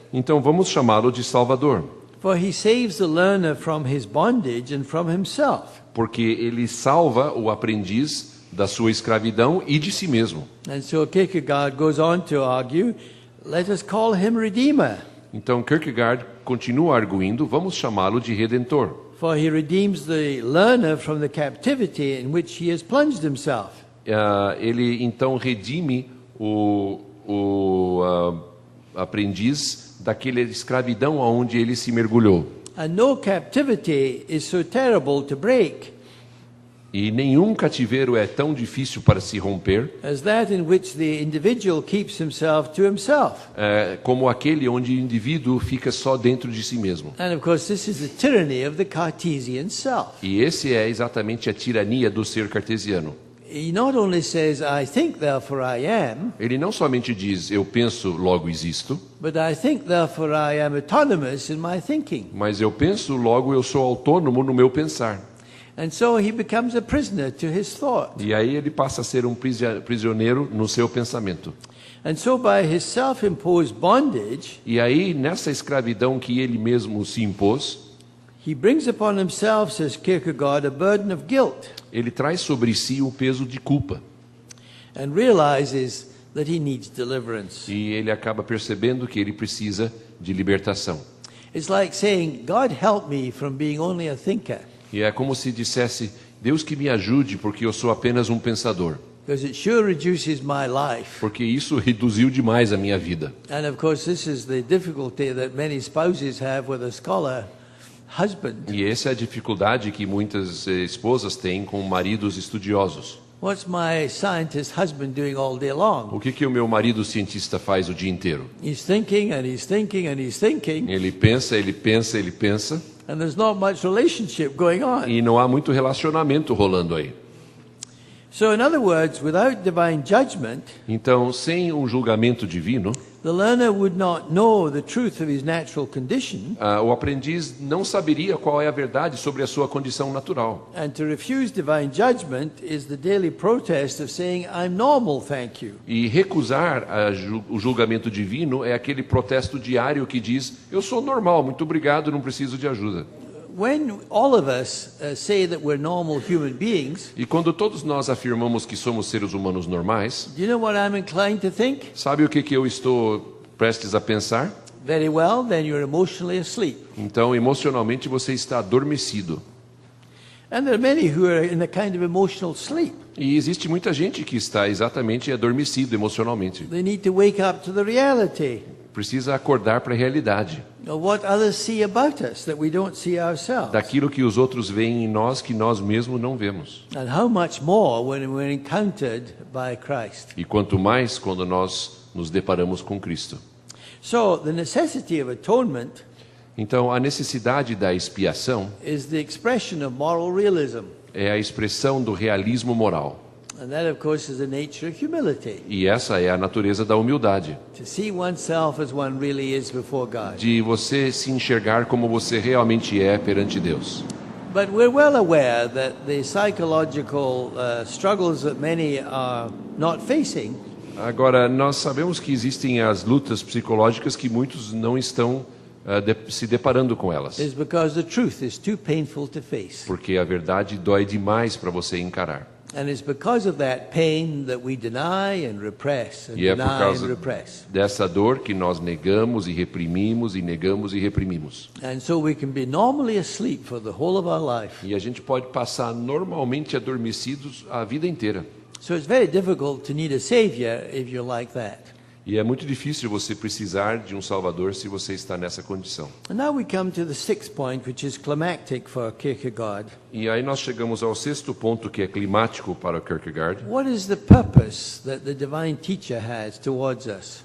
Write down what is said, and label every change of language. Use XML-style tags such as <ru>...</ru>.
<pt>Então vamos chamá-lo de Salvador,</pt> <en>for he saves the learner from his bondage and from himself.</en> <pt>porque ele salva o aprendiz da sua escravidão e de si mesmo.</pt> <en>And so Kierkegaard goes on to argue, let us call him Redeemer,</en> <pt>Então Kierkegaard continua arguindo, vamos chamá-lo de Redentor,</pt> <en>for he redeems the learner from the captivity in which he has plunged himself.</en> <pt>Ele então redime o aprendiz daquela escravidão aonde ele se mergulhou.</pt> <en>And no captivity is so terrible to break,</en> <pt>E nenhum cativeiro é tão difícil para se romper</pt> <en>as that in which the individual keeps himself to himself.</en> <pt>como aquele onde o indivíduo fica só dentro de si mesmo.</pt> <en>And of course, this is the tyranny of the Cartesian self.</en> <pt>E esse é exatamente a tirania do ser cartesiano.</pt> <en>He not only says, I think, therefore I am,</en> <pt>Ele não somente diz, eu penso, logo existo,</pt> <en>but I think, therefore I am autonomous in my thinking.</en> <pt>mas eu penso, logo eu sou autônomo no meu pensar.</pt> <en>And so he becomes a prisoner to his thought.</en> <pt>E aí ele passa a ser um prisioneiro no seu pensamento.</pt> <en>And so by his self-imposed bondage,</en> <pt>E aí, nessa escravidão que ele mesmo se impôs,</pt> <en>he brings upon himself, says Kierkegaard, a burden of guilt</en> <pt>ele traz sobre si o peso de culpa.</pt> <en>and realizes that he needs deliverance.</en> <pt>E ele acaba percebendo que ele precisa de libertação.</pt> <en>It's like saying, God help me from being only a thinker,</en> <pt>E é como se dissesse, Deus que me ajude, porque eu sou apenas um pensador.</pt> <en>because it sure reduces my life.</en> <pt>Porque isso reduziu demais a minha vida.</pt> <en>And of course, this is the difficulty that many spouses have with a scholar husband.</en> <pt>E essa é a dificuldade que muitas esposas têm com maridos estudiosos.</pt> <en>What's my scientist husband doing all day long?</en> <pt>O que o meu marido cientista faz o dia inteiro?</pt> <en>He's thinking and he's thinking and he's thinking,</en> <pt>Ele pensa, ele pensa, ele pensa,</pt> <en>and there's not much relationship going on.</en> <pt>e não há muito relacionamento rolando aí.</pt> <en>So, in other words, without divine judgment,</en> <pt>Então, sem um julgamento divino,</pt> <en>the learner would not know the truth of his natural condition,</en> <pt>o aprendiz não saberia qual é a verdade sobre a sua condição natural.</pt> <en>and to refuse divine judgment is the daily protest of saying, I'm normal, thank you.</en> <pt>E recusar o julgamento divino é aquele protesto diário que diz, eu sou normal, muito obrigado, não preciso de ajuda.</pt> <en>When all of us say that we're normal human beings,</en> <pt>E quando todos nós afirmamos que somos seres humanos normais,</pt> <en>do you know what I'm inclined to think?</en> <pt>sabe o que eu estou prestes a pensar?</pt> <en>Very well, then you're emotionally asleep.</en> <pt>Então, emocionalmente, você está adormecido.</pt> <en>And there are many who are in a kind of emotional sleep.</en> <pt>E existe muita gente que está exatamente adormecido emocionalmente.</pt> <en>They need to wake up to the reality</en> <pt>Precisa acordar para a realidade.</pt> <en>of what others see about us that we don't see ourselves.</en> <pt>Daquilo que os outros veem em nós que nós mesmos não vemos.</pt> <en>And how much more when we're encountered by Christ.</en> <pt>E quanto mais quando nós nos deparamos com Cristo.</pt> <en>So, the necessity of atonement</en> <pt>Então, a necessidade da expiação</pt> <en>is the expression of moral realism.</en> <pt>é a expressão do realismo moral.</pt> <en>And that, of course, is the nature of humility.</en> <pt>E essa é a natureza da humildade.</pt> <en>To see oneself as one really is before God.</en> <pt>De você se enxergar como você realmente é perante Deus.</pt> <en>But we're well aware that the psychological struggles that many are not facing</en> <pt>Agora, nós sabemos que existem as lutas psicológicas que muitos não estão se deparando com elas.</pt> <en>is because the truth is too painful to face.</en> <pt>Porque a verdade dói demais para você encarar.</pt> <en>And it's because of that pain that we deny and repress and</en> <pt>E é por</pt> <en>deny and</en> <pt>causa</pt> <en>repress.</en> <pt>dessa dor que nós negamos e reprimimos e negamos e reprimimos.</pt> <en>And so we can be normally asleep for the whole of our life.</en> <pt>E a gente pode passar normalmente adormecidos a vida inteira.</pt> <en>So it's very difficult to need a savior if you're like that.</en> <pt>E é muito difícil você precisar de um Salvador se você está nessa condição.</pt> <en>And now we come to the sixth point, which is climactic for Kierkegaard.</en> <pt>E aí nós chegamos ao sexto ponto que é climático para Kierkegaard.</pt> <en>What is the purpose that the divine teacher has towards us?</en>